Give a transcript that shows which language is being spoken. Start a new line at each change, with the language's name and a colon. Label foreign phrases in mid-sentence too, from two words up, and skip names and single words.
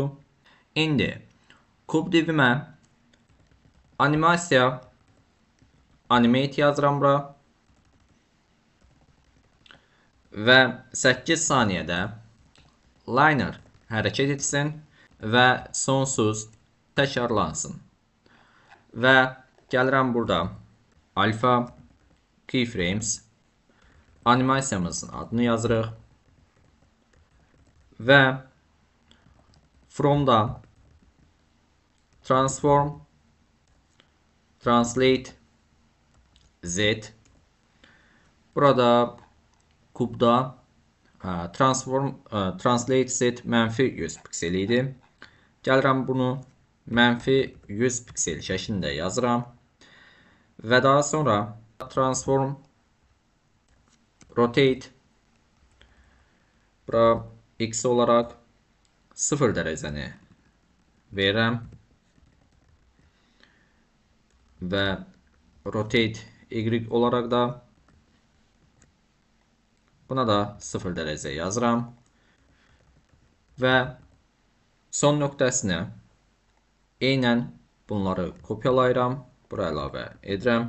Azerbaijani: İndi kub divimə animasiya animate yazıram bura və 8 saniyədə liner hərəkət etsin və sonsuz təkrarlansın. Və gəlirəm burada
English: alpha keyframes
Azerbaijani: animasiyamızın adını yazırıq və from'da
English: transform translate Z
Azerbaijani: burada kubda
English: transform translate Z
Azerbaijani: mənfi 100 piksel idi. Gəlirəm bunu mənfi 100 piksel şəklində yazıram və daha sonra
English: transform rotate
Azerbaijani: bura X olaraq 0 dərəcəni verirəm və
English: rotate Y
Azerbaijani: olaraq da buna da 0 dərəcə yazıram və son nöqtəsinə eynən bunları kopyalayıram, bura əlavə edirəm.